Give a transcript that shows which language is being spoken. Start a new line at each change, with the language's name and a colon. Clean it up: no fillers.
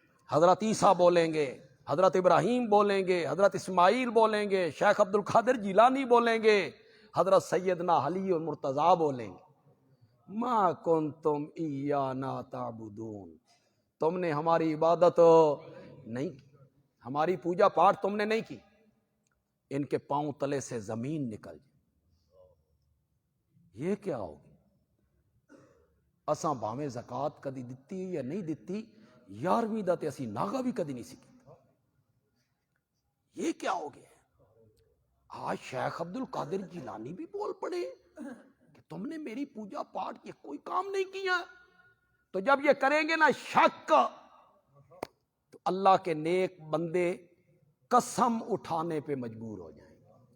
Urdu: حضرت عیسیٰ بولیں گے، حضرت ابراہیم بولیں گے، حضرت اسماعیل بولیں گے، شیخ عبد القادر جیلانی بولیں گے، حضرت سیدنا علی اور مرتضیٰ بولیں گے
Arabic: ما کنتم ایانا تعبدون،
Urdu: تم نے ہماری عبادت نہیں کی، ہماری پوجا پاٹ تم نے نہیں کی. ان کے پاؤں تلے سے زمین نکل جائے. یہ کیا ہوگی؟
Punjabi: اساں بھاویں زکات کدی دتی یا نہیں دتی، 11ویں دا تے اسی ناغا بھی کدی نہیں سکی.
Urdu: یہ کیا ہو گیا؟ آج شیخ عبد القادر جیلانی بھی بول پڑے کہ تم نے میری پوجا پاٹ کے کوئی کام نہیں کیا. تو جب یہ کریں گے نا شک، تو اللہ کے نیک بندے قسم اٹھانے پہ مجبور ہو جائیں گے.